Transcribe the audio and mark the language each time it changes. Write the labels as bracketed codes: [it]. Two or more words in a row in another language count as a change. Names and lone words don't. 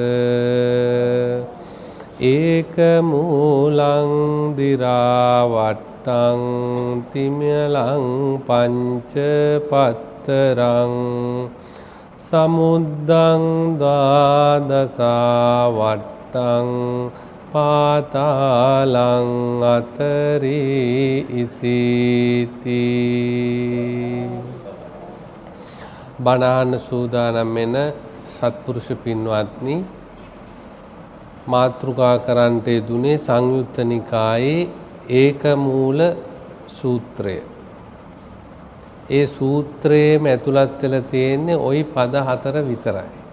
[pi] ඒක මූලං දිරාවට්ටං තිමලං පංච පත්තරං සමුද්දං ද්වාදසාවට්ටං පාතාලං අතරී ඉසිති. [si] බණහන්න සූදානම් වෙන සත්පුරුෂ පින්වත්නි, මාතෘකා කරන්නට යෙදුනේ සංයුත්ත නිකායේ ඒකමූල සූත්‍රය. ඒ සූත්‍රයේම ඇතුළත් වෙලා තියෙන්නේ ওই පද 4 විතරයි.